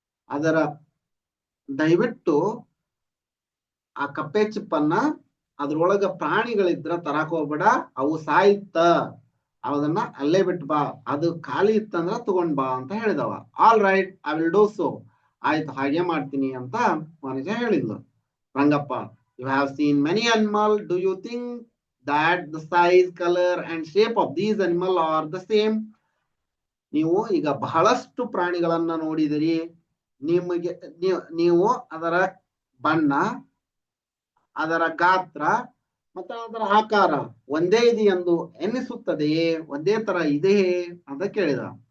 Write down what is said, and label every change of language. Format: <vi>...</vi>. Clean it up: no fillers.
<kn>ಅದರ ದಯವಿಟ್ಟು ಆ ಕಪ್ಪೆ ಚಿಪ್ಪನ್ನ ಅದ್ರೊಳಗ ಪ್ರಾಣಿಗಳಿದ್ರ ತರಾಕ್ ಹೋಗ್ಬೇಡ, ಅವು ಸಾಯುತ್ತ, ಅದನ್ನ ಅಲ್ಲೇ ಬಿಟ್ಟು ಬಾ, ಅದು ಖಾಲಿ ಇತ್ತಂದ್ರ ತಗೊಂಡ್ ಬಾ ಅಂತ ಹೇಳಿದವ.</kn> <en>All right, I will do so.</en> <kn>ಆಯ್ತು, ಹಾಗೆ ಮಾಡ್ತೀನಿ ಅಂತ ಮನುಷ್ಯ ಹೇಳಿದ್ಲು.</kn> <en>Rangappa, you have seen many animal, do you think that the size, color and shape of these animal are the same?</en> <kn>ನೀವು ಈಗ ಬಹಳಷ್ಟು ಪ್ರಾಣಿಗಳನ್ನ ನೋಡಿದಿರಿ, ನಿಮಗೆ ನೀವು ಅದರ ಬಣ್ಣ, ಅದರ ಗಾತ್ರ ಮತ್ತು ಅದರ ಆಕಾರ ಒಂದೇ ಇದೆ ಎಂದು ಎನ್ನಿಸುತ್ತದೆಯೇ, ಒಂದೇ ತರ ಇದೆಯೇ ಅಂತ ಕೇಳಿದ.</kn>